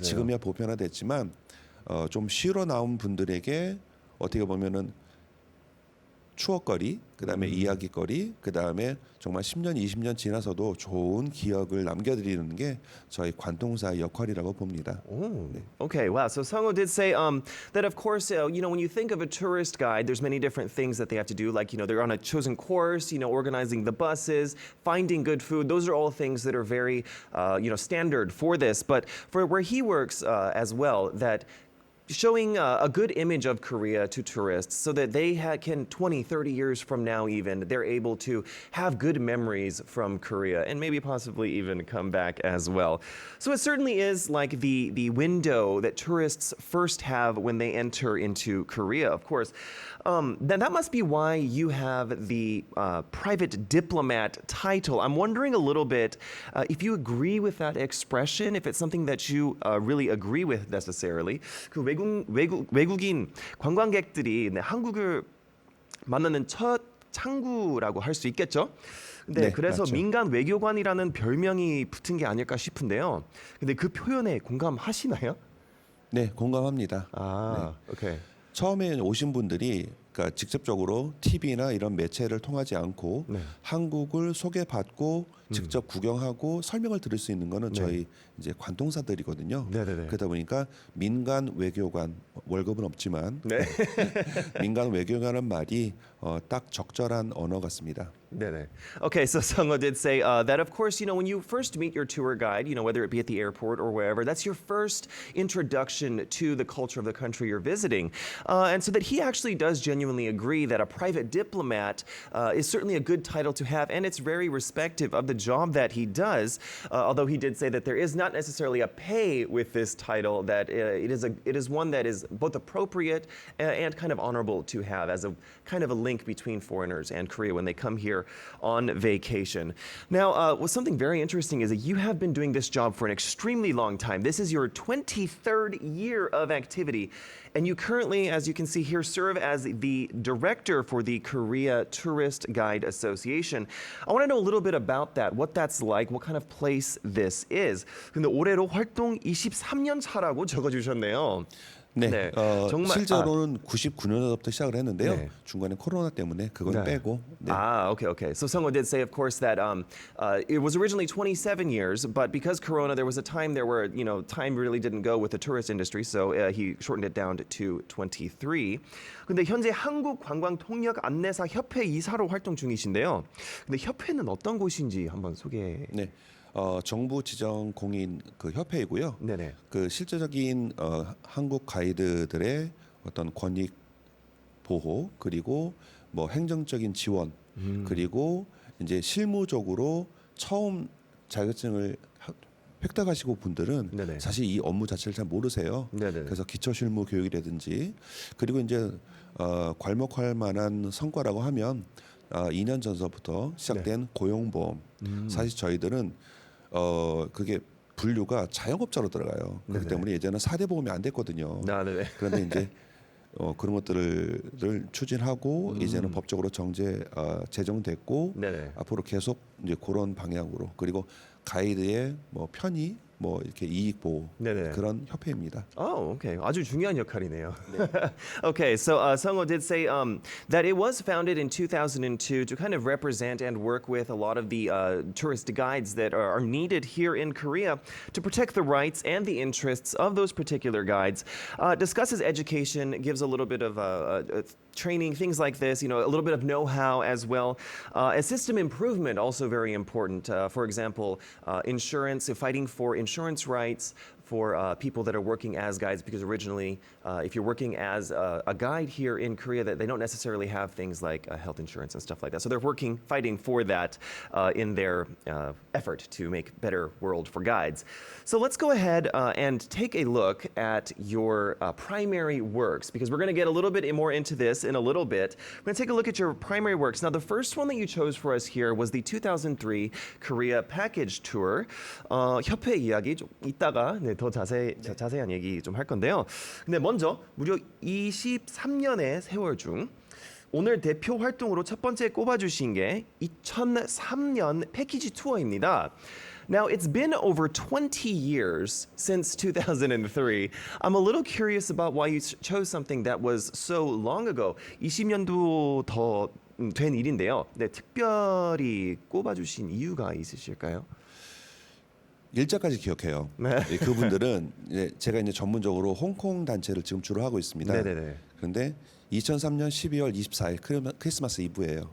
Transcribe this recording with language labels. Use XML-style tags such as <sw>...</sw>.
<ko>지금이야 보편화됐지만 좀 쉬러 나온 분들에게 어떻게 보면은 추억거리, 그다음에 이야기거리, 그다음에 정말 10년, 20년 지나서도 좋은 기억을 남겨드리는 게 저희 관통사의 역할이라고 봅니다.</ko> <en>Okay, wow. So Sungho did say that, of course, when you think of a tourist guide, there's many different things that they have to do. Like, they're on a chosen course, organizing the buses, finding good food. Those are all things that are very, standard for this. But for where he works as well, that showing a good image of Korea to tourists so that they can 20, 30 years from now even, they're able to have good memories from Korea and maybe possibly even come back as well. So it certainly is like the window that tourists first have when they enter into Korea, of course. Then that must be why you have the private diplomat title. I'm wondering a little bit if you agree with that expression, if it's something that you really agree with necessarily.</en> <ko>그 외국인 관광객들이 한국을 만나는 첫 창구라고 할 수 있겠죠? 근데 네, 그래서 맞죠. 민간 외교관이라는 별명이 붙은 게 아닐까 싶은데요. 근데 그 표현에 공감하시나요? 네, 공감합니다. 아, 오케이. 처음에 오신 분들이 그러니까 직접적으로 TV나 이런 매체를 통하지 않고 네. 한국을 소개받고 직접 구경하고 설명을 들을 수 있는 거는 네. 저희 이제 관통사들이거든요. 네네네. 그러다 보니까 민간 외교관 월급은 없지만 네. 민간 외교관은 말이 딱 적절한 언어 같습니다. 네네.</ko> <en>Okay, so Sungho did say that, of course, when you first meet your tour guide, whether it be at the airport or wherever, that's your first introduction to the culture of the country you're visiting. And so that he actually does genuinely agree that a private diplomat is certainly a good title to have, and it's very respective of the job that he does, although he did say that there is not necessarily a pay with this title, that it is one that is both appropriate and kind of honorable to have as a kind of a link link between foreigners and Korea when they come here on vacation. Now, what's something very interesting is that you have been doing this job for an extremely long time. This is your 23rd year of activity. And you currently, as you can see here, serve as the director for the Korea Tourist Guide Association. I want to know a little bit about that, what that's like, what kind of place this is.</en> <ko>근데 올해로 활동 23년 차라고 적어주셨네요. 네, 네, 정말 실제로는 99년부터 시작을 했는데요. 네. 중간에 코로나 때문에 그걸 네. 빼고. 네.</ko> <en>Okay. So Sungho did say, of course, that it was originally 27 years, but because Corona, there was a time there where, time really didn't go with the tourist industry, so he shortened it down to 23.</en> <ko>근데 현재 한국관광통역안내사협회 이사로 활동 중이신데요. 근데 협회는 어떤 곳인지 한번 소개. 네. 정부 지정 공인 그 협회이고요. 네네. 그 실제적인 한국 가이드들의 어떤 권익 보호 그리고 뭐 행정적인 지원 그리고 이제 실무적으로 처음 자격증을 획득하시고 분들은 네네. 사실 이 업무 자체를 잘 모르세요. 네네. 그래서 기초 실무 교육이라든지 그리고 이제 괄목할 만한 성과라고 하면 2년 전서부터 시작된 고용보험. 사실 저희들은 그게 분류가 자영업자로 들어가요. 그렇기 네네. 때문에 예전에 4대 보험이 안 됐거든요. 네네. 그런데 이제 그런 것들을 추진하고 이제는 법적으로 제정됐고 네네. 앞으로 계속 이제 그런 방향으로 그리고 가이드의 뭐 편의 뭐 이렇게 이익 보호 네네. 그런 협회입니다.</ko> <en>Oh, okay.</en> <ko>아주 중요한 역할이네요.</ko> <en>Okay, so Sungho did say that it was founded in 2002 to kind of represent and work with a lot of the tourist guides that are needed here in Korea to protect the rights and the interests of those particular guides. Discusses education, gives a little bit of training, things like this, a little bit of know-how as well. A system improvement, also very important. For example, insurance, fighting for insurance rights for people that are working as guides, because originally, if you're working as a guide here in Korea, that they don't necessarily have things like health insurance and stuff like that. So they're fighting for that in their effort to make better world for guides. So let's go ahead and take a look at your primary works, because we're going to get a little bit more into this in a little bit. We're going to take a look at your primary works. Now, the first one that you chose for us here was the 2003 Korea Package Tour.</en> <ko>협회 이야기 좀 이따가 더 자세한 얘기 좀 할 건데요. 근데 먼저 무려 23년의 세월 중 오늘 대표 활동으로 첫 번째 꼽아주신 게 2003년 패키지 투어입니다.</ko> <en>Now, it's been over 20 years since 2003. I'm a little curious about why you chose something that was so long ago.</en> <ko>20년도 더 된 일인데요. 네, 특별히 꼽아주신 이유가 있으실까요? 일자까지 기억해요. 네. 예, 그분들은 제가 이제 전문적으로 홍콩 단체를 지금 주로 하고 있습니다. 네네네. 그런데 2003년 12월 24일 크리스마스 이브예요.</ko>